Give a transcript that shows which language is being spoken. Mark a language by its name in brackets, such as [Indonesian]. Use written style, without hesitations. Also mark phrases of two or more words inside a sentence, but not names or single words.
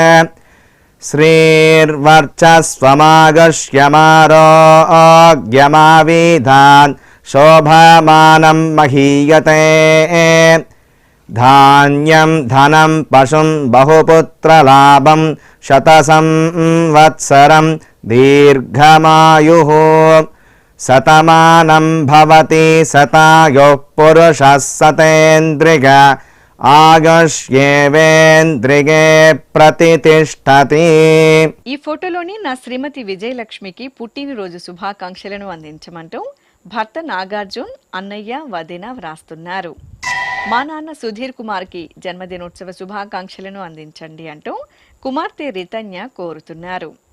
[Sanskrit] श्रीर्वर्चस्वमागश्यमारोग्यमाविधान् शोभमानं महीयते धान्यं धनं पशुं बहुपुत्रलाभं शतसंवत्सरं दीर्घमायुः शतमानं भवति शतायुः पुरुषः शतेन्द्रिय ఆగష్యేవేంద్రిగే ప్రతితిష్టతి. [Telugu] ఈ ఫోటోలోని నా శ్రీమతి విజయలక్ష్మికి పుట్టినరోజు శుభాకాంక్షలను అందించమంటూ భర్త నాగార్జున్, అన్నయ్య, వదిన వ్రాస్తున్నారు. మా నాన్న సుధీర్ కుమార్కి జన్మదినోత్సవ శుభాకాంక్షలను అందించండి అంటూ కుమార్తె రితన్య కోరుతున్నారు.